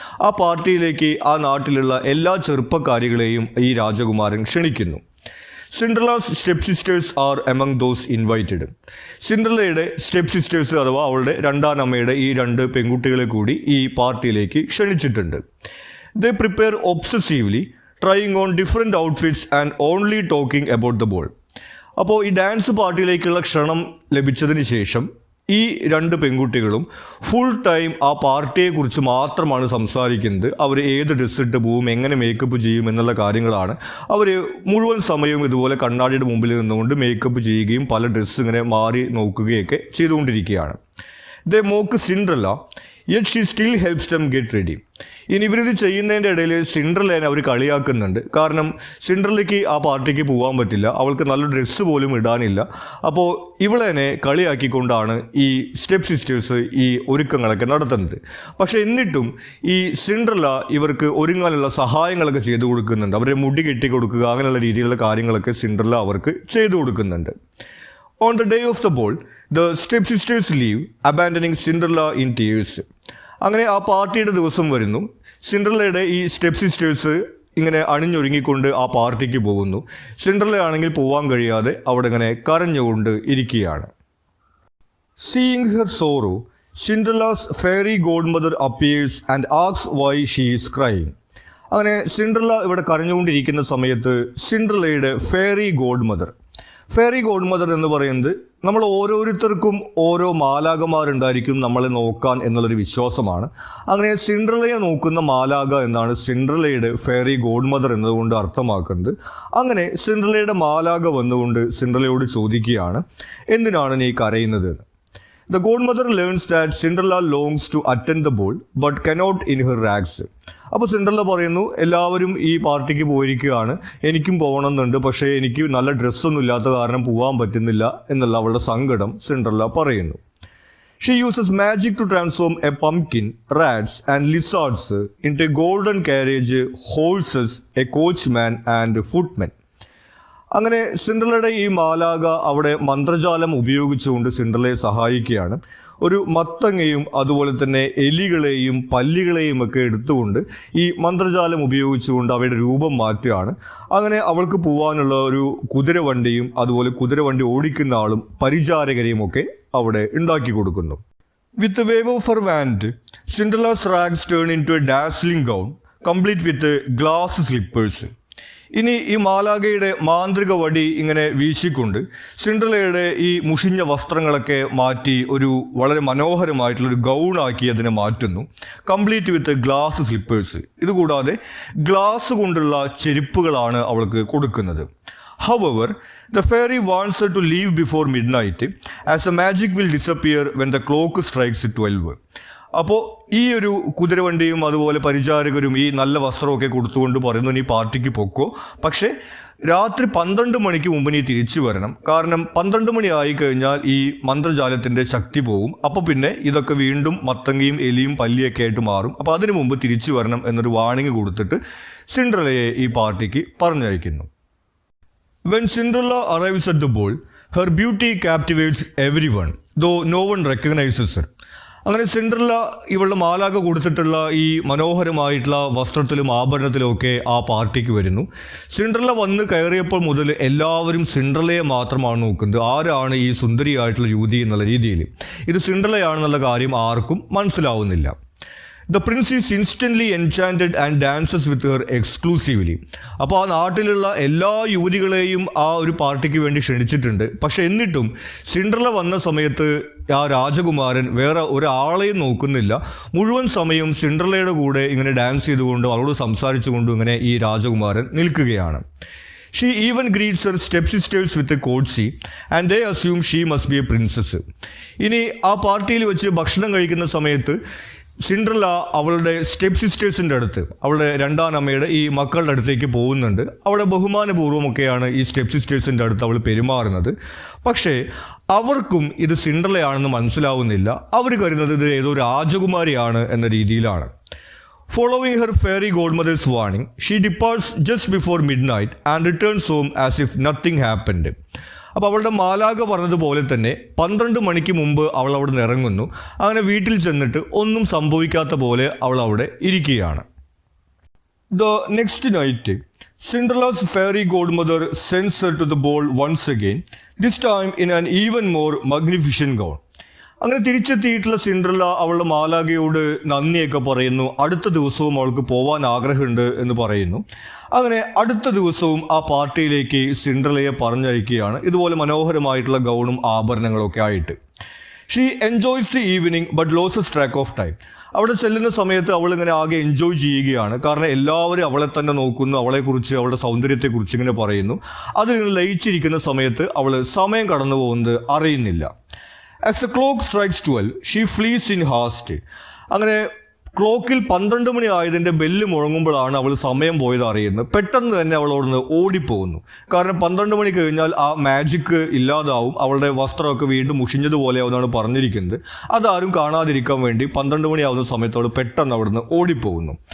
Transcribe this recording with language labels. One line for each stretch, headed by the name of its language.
Malayalam: ആ പാർട്ടിയിലേക്ക് ആ നാട്ടിലുള്ള എല്ലാ ചെറുപ്പക്കാരികളെയും ഈ രാജകുമാരൻ ക്ഷണിക്കുന്നു.
English: Cinderella's stepsisters are among those invited.
Malayalam: സിൻഡ്രലയുടെ step sisters അഥവാ അവളുടെ രണ്ടാനമ്മയുടെ ഈ 2 പെൺകുട്ടികളെ കൂടി ഈ പാർട്ടിയിലേക്ക് ക്ഷണിച്ചിട്ടുണ്ട്.
English: They prepare obsessively, trying on different outfits and only talking about the ball.
Malayalam: അപ്പോൾ ഈ ഡാൻസ് പാർട്ടിയിലേക്കുള്ള ക്ഷണം ലഭിച്ചതിന് ശേഷം ഈ 2 പെൺകുട്ടികളും ഫുൾ ടൈം ആ പാർട്ടിയെക്കുറിച്ച് മാത്രമാണ് സംസാരിക്കുന്നത്. അവർ ഏത് ഡ്രസ്സ് ഇട്ട് പോവും, എങ്ങനെ മേക്കപ്പ് ചെയ്യും എന്നുള്ള കാര്യങ്ങളാണ്. അവർ മുഴുവൻ സമയവും ഇതുപോലെ കണ്ണാടിയുടെ മുമ്പിൽ നിന്നുകൊണ്ട് മേക്കപ്പ് ചെയ്യുകയും പല ഡ്രസ്സ് ഇങ്ങനെ മാറി നോക്കുകയൊക്കെ ചെയ്തുകൊണ്ടിരിക്കുകയാണ്.
English: They mock Cinderella, yet she still helps them get ready.
Malayalam: ഇനി ഇവരിത് ചെയ്യുന്നതിൻ്റെ ഇടയിൽ സിൻഡ്രലേനെ അവർ കളിയാക്കുന്നുണ്ട്. കാരണം സിൻഡ്രലയ്ക്ക് ആ പാർട്ടിക്ക് പോകാൻ പറ്റില്ല, അവൾക്ക് നല്ല ഡ്രസ്സ് പോലും ഇടാനില്ല. അപ്പോൾ ഇവളെന്നെ കളിയാക്കിക്കൊണ്ടാണ് ഈ സ്റ്റെപ്പ് സിസ്റ്റേഴ്സ് ഈ ഒരുക്കങ്ങളൊക്കെ നടത്തുന്നത്. പക്ഷേ എന്നിട്ടും ഈ സിൻഡ്രല ഇവർക്ക് ഒരുങ്ങാനുള്ള സഹായങ്ങളൊക്കെ ചെയ്തു കൊടുക്കുന്നുണ്ട്. അവരെ മുടി കെട്ടി കൊടുക്കുക, അങ്ങനെയുള്ള രീതിയിലുള്ള കാര്യങ്ങളൊക്കെ സിൻഡ്രല അവർക്ക് ചെയ്തു കൊടുക്കുന്നുണ്ട്.
English: On the day of the ball, the stepsisters leave, abandoning Cinderella in tears.
Malayalam: അങ്ങനെ ആ പാർട്ടിയുടെ ദിവസം വരുന്നു. സിൻഡ്രലയുടെ ഈ സ്റ്റെപ്പ് സിസ്റ്റേഴ്സ് ഇങ്ങനെ അണിഞ്ഞൊരുങ്ങിക്കൊണ്ട് ആ പാർട്ടിക്ക് പോകുന്നു. സിൻഡ്രല ആണെങ്കിൽ പോകാൻ കഴിയാതെ അവിടെ ഇങ്ങനെ കരഞ്ഞുകൊണ്ട് ഇരിക്കുകയാണ്.
English: Seeing her sorrow, Cinderella's fairy godmother appears and asks why she is crying.
Malayalam: അങ്ങനെ സിൻഡ്രല ഇവിടെ കരഞ്ഞുകൊണ്ടിരിക്കുന്ന സമയത്ത് സിൻഡ്രലയുടെ ഫെയറി ഗോഡ് മദർ എന്ന് പറയുന്നത് നമ്മൾ ഓരോരുത്തർക്കും ഓരോ മാലാകമാരുണ്ടായിരിക്കും നമ്മളെ നോക്കാൻ എന്നുള്ളൊരു വിശ്വാസമാണ്. അങ്ങനെ സിൻഡ്രലയെ നോക്കുന്ന മാലാക എന്നാണ് സിൻഡ്രലയുടെ ഫെയറി ഗോഡ് മദർ എന്നതുകൊണ്ട് അർത്ഥമാക്കുന്നത്. അങ്ങനെ സിൻഡ്രലയുടെ മാലാക വന്നുകൊണ്ട് സിൻഡ്രലയോട് ചോദിക്കുകയാണ്, എന്തിനാണ് നീ കരയുന്നത്?
English: The godmother learns that Cinderella longs to attend the ball but cannot in her rags.
Malayalam: അപ്പോൾ സിൻഡ്രല്ല പറയുന്നു എല്ലാവരും ഈ പാർട്ടിക്ക് പോയിരിക്കുകയാണ്, എനിക്കും പോകണമെന്നുണ്ട്, പക്ഷേ എനിക്ക് നല്ല ഡ്രസ്സൊന്നും ഇല്ലാത്ത കാരണം പോകാൻ പറ്റുന്നില്ല എന്നുള്ള അവളുടെ സങ്കടം സിൻഡ്രല്ല പറയുന്നു.
English: She uses magic to transform a pumpkin, rats and lizards into a golden carriage, horses, a coachman and footman.
Malayalam: അങ്ങനെ സിൻഡ്രല്ലയുടെ ഈ മാലാക അവിടെ മന്ത്രജാലം ഉപയോഗിച്ചുകൊണ്ട് സിൻഡ്രല്ലയെ സഹായിക്കുകയാണ്. ഒരു മത്തങ്ങയും അതുപോലെ തന്നെ എലികളെയും പല്ലികളെയും ഒക്കെ എടുത്തുകൊണ്ട് ഈ മന്ത്രജാലം ഉപയോഗിച്ചുകൊണ്ട് അവയുടെ രൂപം മാറ്റുകയാണ്. അങ്ങനെ അവൾക്ക് പോകാനുള്ള ഒരു കുതിരവണ്ടിയും അതുപോലെ കുതിരവണ്ടി ഓടിക്കുന്ന ആളും പരിചാരകരെയും ഒക്കെ അവിടെ ഉണ്ടാക്കി കൊടുക്കുന്നു.
English: With wave of her wand Cinderella's rags turn into a dazzling gown complete with glass slippers.
Malayalam: ഇനി ഈ മാലാഖയുടെ മാന്ത്രിക വടി ഇങ്ങനെ വീശിക്കൊണ്ട് സിൻഡ്രല്ലയുടെ ഈ മുഷിഞ്ഞ വസ്ത്രങ്ങളൊക്കെ മാറ്റി ഒരു വളരെ മനോഹരമായിട്ടുള്ളൊരു ഗൗണാക്കി അതിനെ മാറ്റുന്നു.
English: Complete with glass slippers.
Malayalam: ഇതുകൂടാതെ ഗ്ലാസ് കൊണ്ടുള്ള ചെരുപ്പുകളാണ് അവൾക്ക് കൊടുക്കുന്നത്.
English: However, the fairy wants her to leave before midnight as the magic will disappear when the clock strikes 12.
Malayalam: അപ്പോൾ ഈ ഒരു കുതിരവണ്ടിയും അതുപോലെ പരിചാരകരും ഈ നല്ല വസ്ത്രമൊക്കെ കൊടുത്തുകൊണ്ട് പറയുന്നു, നീ പാർട്ടിക്ക് പൊക്കോ, പക്ഷേ രാത്രി 12 മണിക്ക് മുമ്പ് നീ തിരിച്ചു വരണം, കാരണം 12 മണി ആയിക്കഴിഞ്ഞാൽ ഈ മന്ത്രജാലത്തിൻ്റെ ശക്തി പോകും, അപ്പോൾ പിന്നെ ഇതൊക്കെ വീണ്ടും മത്തങ്ങയും എലിയും പല്ലിയൊക്കെ ആയിട്ട് മാറും, അപ്പോൾ അതിനു മുമ്പ് തിരിച്ചു വരണം എന്നൊരു വാണിംഗ് കൊടുത്തിട്ട് സിൻഡ്രല്ലയെ ഈ പാർട്ടിക്ക് പറഞ്ഞയക്കുന്നു.
English: When Cinderella arrives at the ball, her beauty captivates everyone, though no one recognizes her.
Malayalam: അങ്ങനെ സിൻഡ്രല്ല ഇവളുടെ മാലാഖ കൊടുത്തിട്ടുള്ള ഈ മനോഹരമായിട്ടുള്ള വസ്ത്രത്തിലും ആഭരണത്തിലും ഒക്കെ ആ പാർട്ടിക്ക് വരുന്നു. സിൻഡ്രല്ല വന്ന് കയറിയപ്പോൾ മുതൽ എല്ലാവരും സിൻഡ്രല്ലയെ മാത്രമാണ് നോക്കുന്നത്, ആരാണ് ഈ സുന്ദരിയായിട്ടുള്ള യുവതി എന്നുള്ള രീതിയിൽ. ഇത് സിൻഡ്രല്ലയാണെന്നുള്ള കാര്യം ആർക്കും മനസ്സിലാവുന്നില്ല.
English: The prince is instantly enchanted and dances with her exclusively.
Malayalam: അപ്പോൾ ആ നാട്ടിലുള്ള എല്ലാ യുവതികളെയും ആ ഒരു പാർട്ടിക്ക് വേണ്ടി ക്ഷണിച്ചിട്ടുണ്ട്. പക്ഷെ എന്നിട്ടും സിൻഡ്രല്ല വന്ന സമയത്ത് ആ രാജകുമാരൻ വേറെ ഒരാളെയും നോക്കുന്നില്ല. മുഴുവൻ സമയം സിൻഡ്രല്ലയുടെ കൂടെ ഇങ്ങനെ ഡാൻസ് ചെയ്തുകൊണ്ടും അവളോട് സംസാരിച്ചുകൊണ്ടും ഇങ്ങനെ ഈ രാജകുമാരൻ നിൽക്കുകയാണ്.
English: She even greets her stepsisters with a courtesy and they assume she must be a princess.
Malayalam: ഇനി ആ പാർട്ടിയിൽ വെച്ച് ഭക്ഷണം കഴിക്കുന്ന സമയത്ത് സിൻഡ്രല്ല അവളുടെ സ്റ്റെപ്പ് സിസ്റ്റേഴ്സിൻ്റെ അടുത്ത്, അവളുടെ രണ്ടാം അമ്മയുടെ ഈ മക്കളുടെ അടുത്തേക്ക് പോകുന്നുണ്ട്. അവളുടെ ബഹുമാനപൂർവ്വമൊക്കെയാണ് ഈ സ്റ്റെപ്പ് സിസ്റ്റേഴ്സിൻ്റെ അടുത്ത് അവൾ പെരുമാറുന്നത്. പക്ഷേ അവർക്കും ഇത് സിൻഡ്രല്ലയാണെന്ന് മനസ്സിലാവുന്നില്ല. അവർ കരുതുന്നത് ഇത് ഏതോ രാജകുമാരിയാണ് എന്ന രീതിയിലാണ്.
English: Following her fairy godmother's warning, she departs just before midnight and returns home as if nothing happened.
Malayalam: അപ്പോൾ അവളുടെ മാലാഖ പറഞ്ഞതുപോലെ തന്നെ 12 മണിക്ക് മുമ്പ് അവൾ അവിടെ നിന്ന് ഇറങ്ങുന്നു. അങ്ങനെ വീട്ടിൽ ചെന്നിട്ട് ഒന്നും സംഭവിക്കാത്ത പോലെ അവൾ അവിടെ ഇരിക്കുകയാണ്.
English: The next night, Cinderella's fairy godmother sends her to the ball once again, this time in an even more magnificent gown.
Malayalam: അങ്ങനെ തിരിച്ചെത്തിയിട്ടുള്ള സിൻഡ്രല്ല അവളുടെ മാലാഖയോട് നന്ദിയൊക്കെ പറയുന്നു. അടുത്ത ദിവസവും അവൾക്ക് പോകാൻ ആഗ്രഹമുണ്ട് എന്ന് പറയുന്നു. അങ്ങനെ അടുത്ത ദിവസവും ആ പാർട്ടിയിലേക്ക് സിൻഡ്രല്ലയെ പറഞ്ഞയക്കുകയാണ്, ഇതുപോലെ മനോഹരമായിട്ടുള്ള ഗൗണും ആഭരണങ്ങളൊക്കെ ആയിട്ട്.
English: She enjoys the evening but loses track of time.
Malayalam: അവിടെ ചെല്ലുന്ന സമയത്ത് അവൾ ഇങ്ങനെ ആകെ എൻജോയ് ചെയ്യുകയാണ്. കാരണം എല്ലാവരും അവളെ തന്നെ നോക്കുന്നു, അവളെക്കുറിച്ച് അവളുടെ സൗന്ദര്യത്തെക്കുറിച്ച് ഇങ്ങനെ പറയുന്നു. അതിലിങ്ങനെ ലയിച്ചിരിക്കുന്ന സമയത്ത് അവൾ സമയം കടന്നു പോകുന്നത് അറിയുന്നില്ല.
English: As the clock strikes 12, she flees in haste.
Malayalam: അങ്ങനെ ക്ലോക്കിൽ 12 മണി ആയതിൻ്റെ ബെല്ല് മുഴങ്ങുമ്പോഴാണ് അവൾ സമയം പോയത് അറിയുന്നത്. പെട്ടെന്ന് തന്നെ അവൾ അവിടുന്ന് ഓടിപ്പോകുന്നു. കാരണം 12 മണി കഴിഞ്ഞാൽ ആ മാജിക്ക് ഇല്ലാതാവും, അവളുടെ വസ്ത്രമൊക്കെ വീണ്ടും മുഷിഞ്ഞതുപോലെയാവുന്നതാണ് പറഞ്ഞിരിക്കുന്നത്. അതാരും കാണാതിരിക്കാൻ വേണ്ടി 12 മണിയാവുന്ന സമയത്ത് അവൾ പെട്ടെന്ന് അവിടുന്ന് ഓടിപ്പോകുന്നു.